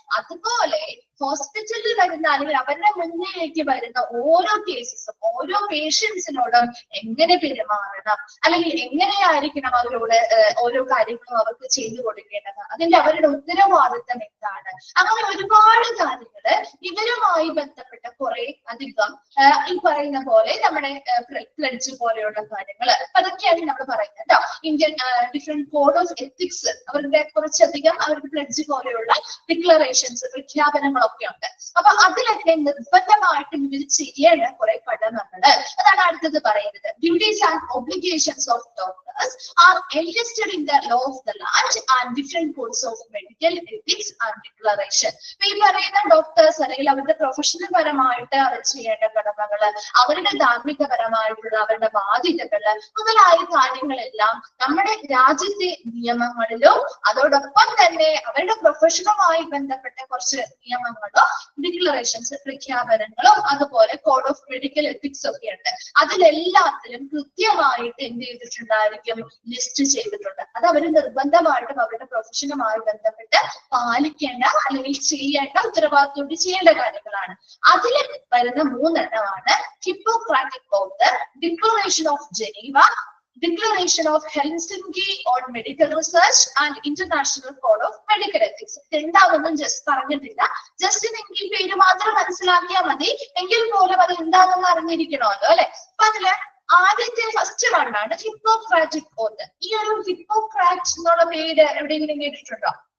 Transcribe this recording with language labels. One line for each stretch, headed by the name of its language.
Malayalam: അതുപോലെ ഹോസ്പിറ്റലിൽ വരുന്ന അല്ലെങ്കിൽ അവരുടെ മുന്നിലേക്ക് വരുന്ന ഓരോ കേസസും ഓരോ പേഷ്യൻസിനോടും എങ്ങനെ പെരുമാറണം, അല്ലെങ്കിൽ എങ്ങനെയായിരിക്കണം അവരോട് ഓരോ കാര്യങ്ങളും അവർക്ക് ചെയ്തു കൊടുക്കേണ്ടത്, അതിന്റെ അവരുടെ ഉത്തരവാദിത്തം എന്താണ്, അങ്ങനെ ഒരുപാട് കാര്യങ്ങള് ഇവരുമായി ബന്ധപ്പെട്ട കുറെ അധികം ഈ പറയുന്ന പോലെ നമ്മുടെ പ്ലഡ്ജ് പോലെയുള്ള കാര്യങ്ങള് അതൊക്കെയാണ് നമ്മൾ പറയുന്നത് കേട്ടോ. Indian different code of ethics അവരുടെ കുറച്ചധികം അവരുടെ പ്ലഡ്ജ് പോലെയുള്ള ഡിക്ലറേഷൻസ്, പ്രഖ്യാപനങ്ങളൊക്കെ ഉണ്ട്. അപ്പൊ അതിലൊക്കെ നിർബന്ധമായിട്ടും ഇവർ ചെയ്യേണ്ട കുറെ കടമകള് അതാണ് അടുത്തത് പറയുന്നത്.
English: Duties and obligations of doctors are enlisted in the law of the land and different codes of medical ethics and declaration.
Malayalam: ഈ പറയുന്ന ഡോക്ടേഴ്സ് അല്ലെങ്കിൽ അവരുടെ പ്രൊഫഷണൽ പരമായിട്ട് അവർ ചെയ്യേണ്ട കടമകള്, അവരുടെ ധാർമ്മികപരമായിട്ടുള്ള അവരുടെ ബാധ്യതകള് മുതലായ കാര്യങ്ങളെല്ലാം നമ്മുടെ രാജ്യത്തെ നിയമങ്ങളിലും അതോടൊപ്പം തന്നെ അവരുടെ പ്രൊഫഷനുമായി ബന്ധപ്പെട്ട കുറച്ച് നിയമങ്ങളോ ഡിക്ലറേഷൻസ്, പ്രഖ്യാപനങ്ങളും അതുപോലെ കോഡ് ഓഫ് മെഡിക്കൽ എത്തിക്സ് ഒക്കെ ഉണ്ട്. അതിലെല്ലാത്തിലും കൃത്യമായിട്ട് എന്ത് ചെയ്തിട്ടുണ്ടായിരിക്കും, ലിസ്റ്റ് ചെയ്തിട്ടുണ്ട്. അത് അവർ നിർബന്ധമായിട്ടും അവരുടെ പ്രൊഫഷനുമായി ബന്ധപ്പെട്ട് പാലിക്കേണ്ട അല്ലെങ്കിൽ ചെയ്യേണ്ട ഉത്തരവാദിത്തോട് ചെയ്യേണ്ട കാര്യങ്ങളാണ്. അതിൽ വരുന്ന 3 എണ്ണമാണ് Hippocratic oath, declaration of Geneva, Declaration of Helsinki on Medical Research and International Code of Medical Ethics. രണ്ടാമതൊന്നും just പറഞ്ഞിട്ടില്ല, ജസ്റ്റ് നിങ്ങൾക്ക് ഈ പേര് മാത്രം മനസ്സിലാക്കിയാൽ മതി. എങ്കിൽ പോലും അത് എന്താണെന്ന് അറിഞ്ഞിരിക്കണമല്ലോ അല്ലെ. അപ്പൊ അതില് ആദ്യത്തെ ഫസ്റ്റ് വണ്ണാണ് ഹിപ്പോക്രാറ്റിക് ഓത്ത്. ഈ ഒരു ഹിപ്പോക്രാറ്റ് എന്നുള്ള പേര് എവിടെയെങ്കിലും കേട്ടിട്ടുണ്ടോ?